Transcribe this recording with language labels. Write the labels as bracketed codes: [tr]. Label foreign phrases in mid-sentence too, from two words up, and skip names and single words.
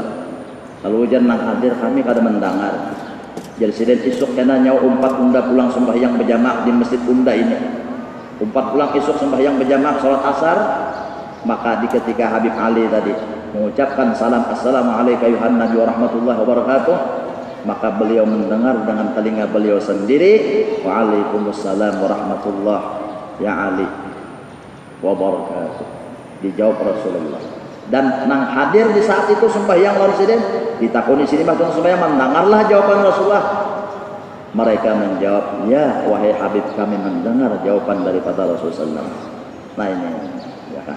[bjn] Lalu ujar nang hadir kami kada mendengar. Jadi siden isuk kena nyawa umpat unda pulang sembahyang berjamaah di masjid unda ini. Umpat pulang isuk sembahyang berjamaah salat asar, maka di ketika Habib Ali tadi mengucapkan salam [ar] السلام عليكم أيها النبي ورحمة الله وبركاته, [bjn] maka beliau mendengar dengan telinga beliau sendiri [ar] وعليكم السلام ورحمة الله يا علي وبركاته, [bjn] dijawab Rasulullah. Dan nang hadir di saat itu sembahyang Rasulullah ditakuni sini bahkan sembahyang mendengarlah jawaban Rasulullah. Mereka menjawab, ya wahai Habib kami mendengar jawaban daripada Rasulullah. Nah ini ya kan.